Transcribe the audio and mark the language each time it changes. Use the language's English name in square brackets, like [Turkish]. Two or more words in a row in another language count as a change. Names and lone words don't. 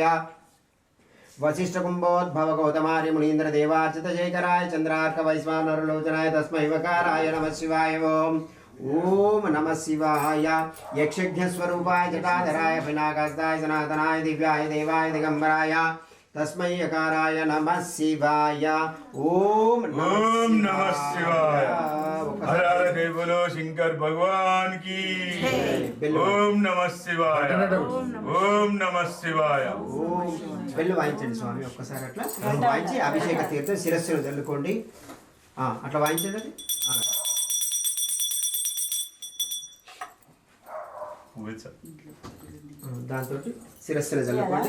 [Sanskrit] వశిష్ఠకుంభోద్భవ గౌతమార్య మునీంద్ర దేవార్చిత శేఖరాయ చంద్రార్క వైశ్వానరలోచనాయ తస్మై వకారాయ నమః శివాయ. ఓం నమః శివాయ. యక్షఘ్నస్వరూపాయ జటాధరాయ పినాకాస్తాయ సనాతనాయ దివ్యాయ దేవాయ దిగంబరాయ తస్మై యకారాయ నమః శివాయ. ఓం नमः शिवाय. [Hindi] हर हर जय बोलो शंकर भगवान की. [Sanskrit] ओम नमः शिवाय. ओम नमः शिवाय. [Telugu] ఓం. బెల్లు వాయించండి స్వామి ఒక్కసారి. అట్లా వాయించి అభిషేక తీర్థం శిరస్సును చల్లుకోండి. అట్లా వాయించండి. అది దాంతో శిరస్సును చల్లుకోండి.